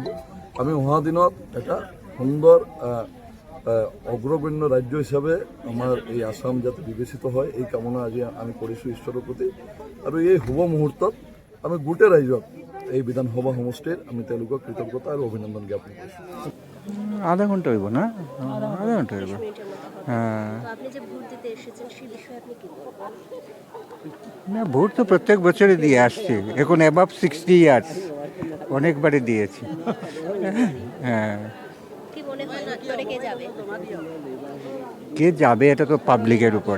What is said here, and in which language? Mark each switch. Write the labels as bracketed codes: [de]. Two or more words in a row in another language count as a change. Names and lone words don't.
[as] আমি অহা দিনত এটা সুন্দৰ অগ্ৰগণ্য ৰাজ্য হিচাপে আমাৰ এই আসাম যাতে বিবেচিত হয় এই কামনা আজি আমি কৰিছোঁ ঈশ্বৰৰ প্ৰতি। আৰু এই শুভ মুহূৰ্তত আমি গোটেই ৰাইজক এই বিধানসভা সমষ্টিৰ আমি তেওঁলোকক কৃতজ্ঞতা আৰু অভিনন্দন জ্ঞাপন কৰিছোঁ। [bn] আধা ঘন্টা হইব না, আধা ঘন্টা হইব। হ্যাঁ, না ভোট তো প্রত্যেক বছরই দিয়ে আসছি, এখন [en] above 60 years [bn] অনেকবারই দিয়েছি। হ্যাঁ, কে যাবে এটা তো পাবলিকের উপরে।